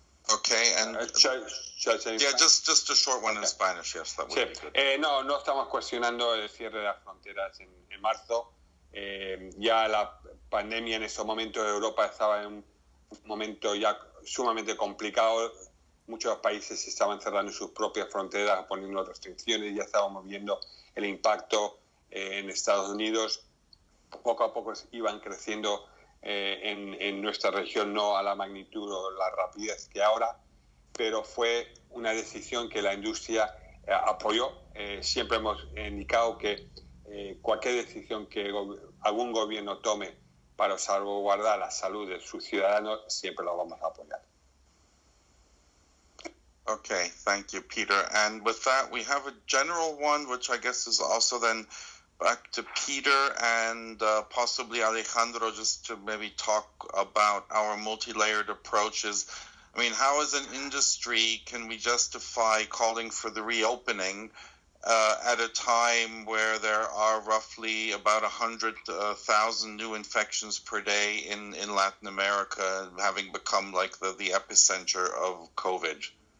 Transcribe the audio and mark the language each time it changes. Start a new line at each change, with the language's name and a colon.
English: Okay, and just a short one in Spanish, yes, that would be good.
Spanish: No estamos cuestionando el cierre de las fronteras en marzo. Ya la pandemia en ese momento de Europa estaba en un momento ya sumamente complicado. Muchos países estaban cerrando sus propias fronteras, poniendo restricciones. Ya estábamos viendo el impacto en Estados Unidos. Poco a poco iban creciendo en nuestra región, no a la magnitud o la rapidez que ahora, pero fue una decisión que la industria apoyó. Siempre hemos indicado que cualquier decisión que algún gobierno tome para salvaguardar la salud de sus ciudadanos, siempre lo vamos a apoyar.
English: Okay, thank you, Peter. And with that, we have a general one, which I guess is also then back to Peter and possibly Alejandro, just to maybe talk about our multi-layered approaches. I mean, how as an industry can we justify calling for the reopening at a time where there are roughly about 100,000 new infections per day in Latin America, having become like the epicenter of COVID?